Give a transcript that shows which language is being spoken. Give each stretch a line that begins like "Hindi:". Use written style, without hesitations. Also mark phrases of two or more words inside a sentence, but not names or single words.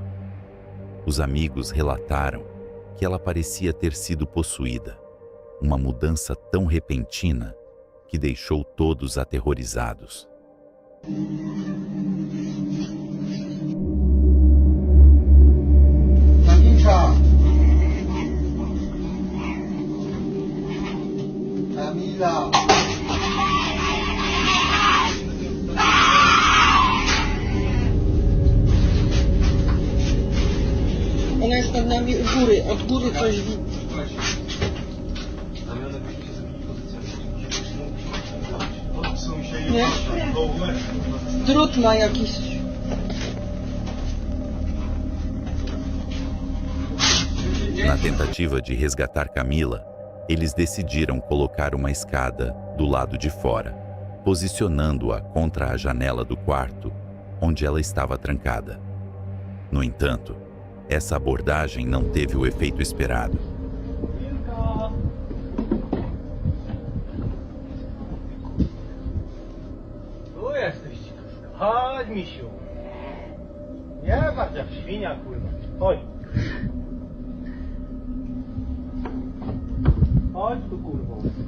Portuguese: Os amigos relataram que ela parecia ter sido possuída, uma mudança tão repentina que deixou todos aterrorizados. Camila!
Polish: Ona jest nad nami u góry, od góry coś widzi. Nie? Drut ma jakiś.
Portuguese: Na tentativa de resgatar Camila, eles decidiram colocar uma escada do lado de fora, posicionando-a contra a janela do quarto, onde ela estava trancada. No entanto, essa abordagem não teve o efeito esperado.
Polish: Tu jesteś. Chodź, misiu. Nie patrz jak świnia, kurwa. Chodź. Chodź tu, kurwo.